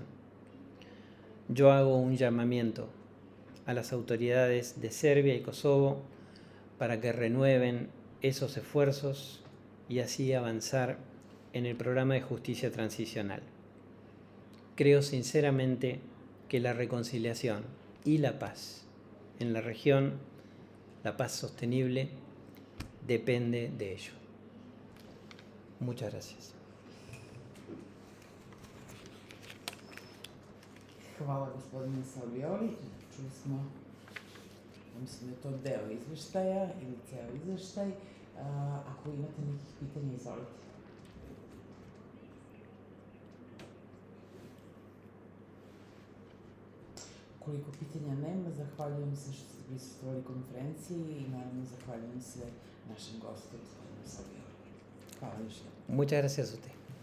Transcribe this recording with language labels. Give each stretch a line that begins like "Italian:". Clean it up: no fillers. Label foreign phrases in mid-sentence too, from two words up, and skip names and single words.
Spanish: Yo hago un llamamiento a las autoridades de Serbia y Kosovo para que renueven esos esfuerzos y así avanzar en el programa de justicia transicional. Creo sinceramente que la reconciliación y la paz en la región, la paz sostenible, depende de ello. Muchas gracias.
Serbian: Hvala gospodine Salvioli. Čuli smo, mislim da je to deo izveštaja ili ceo izveštaj. Ako imate nekih pitanja, izvolite. Koliko pitanja nema, zahvaljujem se što ste prisustvovali konferenciji i naravno zahvaljujem se našem gostu, gospodinu Salvioli. Hvala još jednom.
Spanish: Muchas gracias a usted.